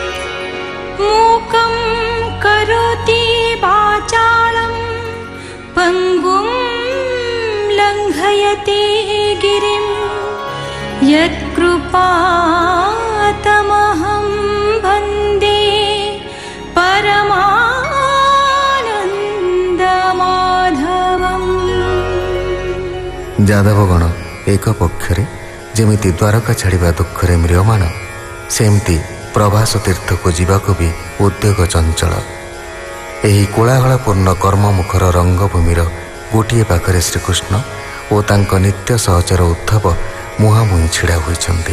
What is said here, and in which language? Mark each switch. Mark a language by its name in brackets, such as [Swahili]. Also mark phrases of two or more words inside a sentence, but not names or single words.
[Sanskrit] मूकं करोति वाचालं पङ्गुं लङ्घयते गिरिं यत्कृपातमहं वन्दे परमानन्दमाधवम्। [Odia] ଯାଦବଗଣ ଏକ ପକ୍ଷରେ ଯେମିତି ଦ୍ୱାରକା ଛାଡ଼ିବା ଦୁଃଖରେ ମ୍ରିୟମାଣ, ସେମିତି ପ୍ରଭାସ ତୀର୍ଥକୁ ଯିବାକୁ ବି ଉଦ୍ୟୋଗ ଚଞ୍ଚଳ। ଏହି କୋଳାହଳପୂର୍ଣ୍ଣ କର୍ମମୁଖର ରଙ୍ଗଭୂମିର ଗୋଟିଏ ପାଖରେ ଶ୍ରୀକୃଷ୍ଣ ଓ ତାଙ୍କ ନିତ୍ୟ ସହଚର ଉଦ୍ଧବ ମୁହାଁମୁହିଁ ଛିଡ଼ା ହୋଇଛନ୍ତି।